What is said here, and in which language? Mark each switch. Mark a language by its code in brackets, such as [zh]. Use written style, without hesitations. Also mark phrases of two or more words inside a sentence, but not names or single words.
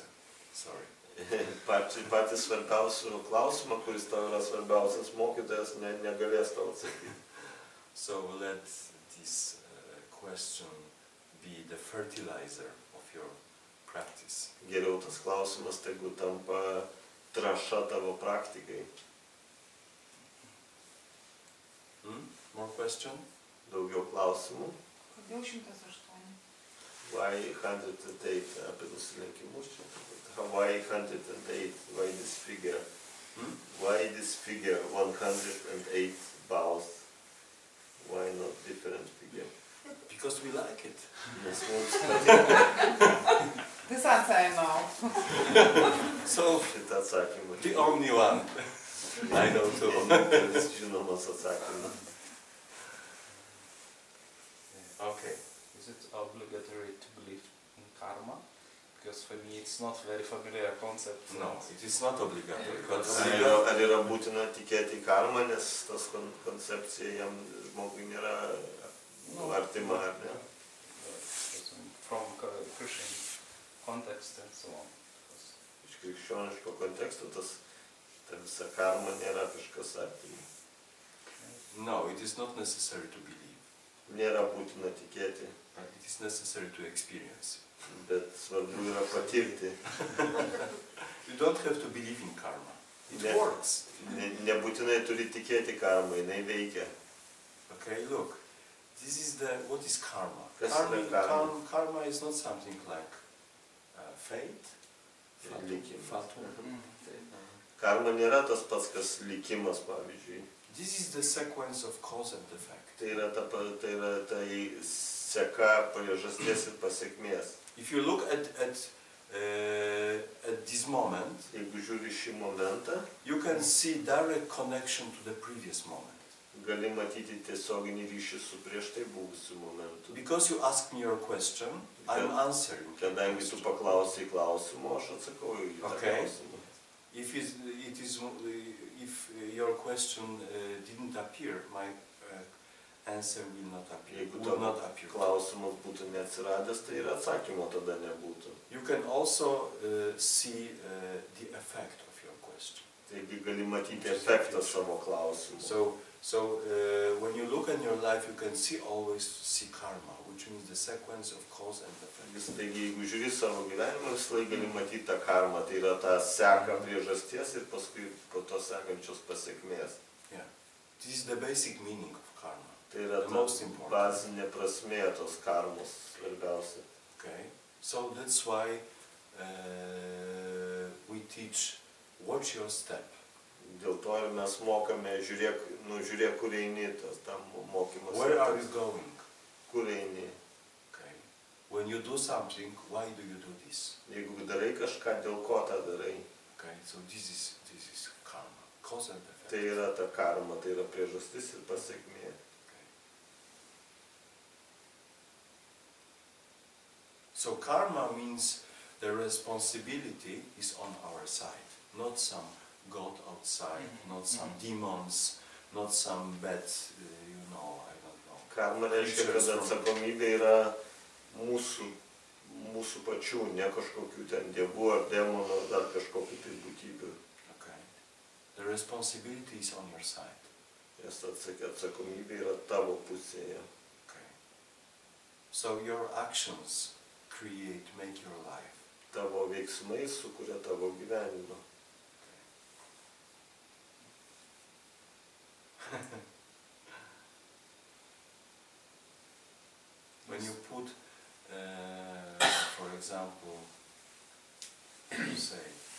[en] Sorry. [lt] Patys svarbiausių klausimą, kuris tau yra svarbiausias, mokytojas negalės tau atsakyti. [en] So let this question be the fertilizer of your practice. [lt] Geriau tas klausimas, tegu tampa trąša tavo praktikai. [en] More question? [lt] Daugiau klausimų. Kodėl 108? Why 108 apie nusilenkimus čia? [en] Why 108? Why this figure? Why this figure 108 bows? Why not different figure? Because we like it. [lt] Nes mums patinka [en] This answer I know. So, [lt] šitą atsakymą. [en] the only one. I know too. [lt] Vienintelis žinomas atsakymas. [en] Okay. Is it obligatory to believe in karma? Because for me it's not very familiar concept. No, it is not obligatory. But [lt] Ar yra būtina tikėti į karmą, nes tas koncepcija jam žmogui nėra artima, ar ne? [en] From Christian context and so on. [lt] Iš krikščioniško konteksto ta visa karma nėra kažkas artima. [en] no, it is not necessary to believe. [lt] Nėra būtina tikėti, [en] It is necessary to experience. [lt] bet svarbu yra patirti. [en] You don't have to believe in karma. It [lt] Ne- [en] works. [lt] Nebūtinai turi tikėti karmą, jinai veikia. [en] Okay, look. This is what is karma? [lt] Kas yra karma? [en] Karma is not something like fate, [lt] Likimas. [en] fatum. [lt] Karma nėra tas pats, kas likimas, pavyzdžiui. [en] This is the sequence of cause and effect. [lt] Tai yra tai seka priežasties ir pasiekmės. [en] If you look at this moment, [lt] Jeigu žiūri šį momentą, [en] you can see direct connection to the previous moment. [lt] gali matyti tiesioginį ryšį su prieš tai buvusiu momentu. [en] Because you asked me your question, I'm answering. your [lt] Kadangi tu [en] question. [lt] paklausai klausimo, aš atsakau į tą [en] Okay. [lt] klausimą. [en] If your question didn't appear, my answer will not appear. [lt] Jeigu [en] Will not [lt] tavo [en] appear. [lt] klausimas būtų neatsiradęs, tai ir atsakymo tada nebūtų. [en] You can also see the effect of your question. [lt] Taigi gali matyti efektą savo klausimų. [en] So when you look in your life, you can always see karma, which means the sequence of cause and effect. [lt] Taigi, jeigu žiūri savo gyvenimą, visą laiką gali matyti tą karmą, tai yra ta seka priežasties ir paskui po to sekančios pasiekmės. [en] Yeah. This is the basic meaning of karma. [lt] Tai yra ta bazinė prasmė tos karmos svarbiausia. [en] Okay. So that's why we teach watch your step. [lt] Dėl to ir mes mokame, žiūrėk, kur eini, tas tam mokymas. [en] Where are you going? [lt] Kur eini? [en] Okay. When you do something, why do you do this? [lt] Jeigu darai kažką, dėl ko tą darai? [en] Okay. So this is karma, cause and effect. [lt] Tai yra ta karma, tai yra priežastis ir pasiekmė. [en] Okay. So karma means the responsibility is on our side, not some God outside, not some demons, not some bad, I don't know. [lt] Karma reiškia, kad atsakomybė yra mūsų pačių, ne kažkokių ten dievų ar demonų ar dar kažkokių tai būtybių. [en] Okay. The responsibility is on your side. [lt] Nes atsakomybė yra tavo pusėje. [en] Okay. So your actions make your life. [lt] Tavo veiksmai sukuria tavo gyvenimą. [en] When you put, for example, say,